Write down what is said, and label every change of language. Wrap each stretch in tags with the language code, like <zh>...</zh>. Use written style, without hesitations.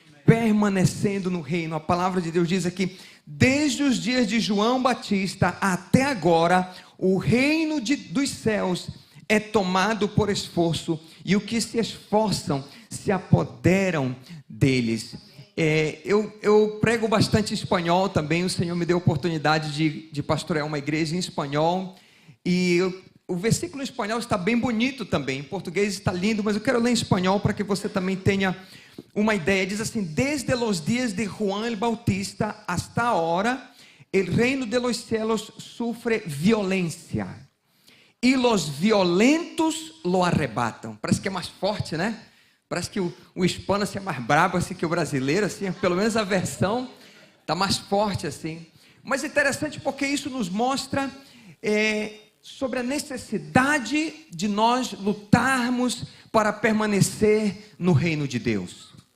<pt>Permanecendo no Reino. A palavra de Deus diz aqui: desde os dias de João Batista até agora, o reino dos céus é tomado por esforço, e os que se esforçam se apoderam deles. Eu prego bastante espanhol também. O Senhor me deu a oportunidade de pastorear uma igreja em espanhol, e o versículo em espanhol está bem bonito também. Em português está lindo, mas eu quero ler em espanhol para que você também tenha uma ideia. Diz assim:</pt> <es>desde los días de Juan el Bautista hasta ahora, el reino de los cielos sufre violencia, y los violentos lo arrebatam.</es> <pt>Parece que é mais forte, né? Parece que o hispano assim, é mais brabo assim, que o brasileiro, assim, pelo menos a versão está mais forte assim. Mas é interessante porque isso nos mostra sobre a necessidade de nós lutarmos para permanecer no reino de Deus.</pt>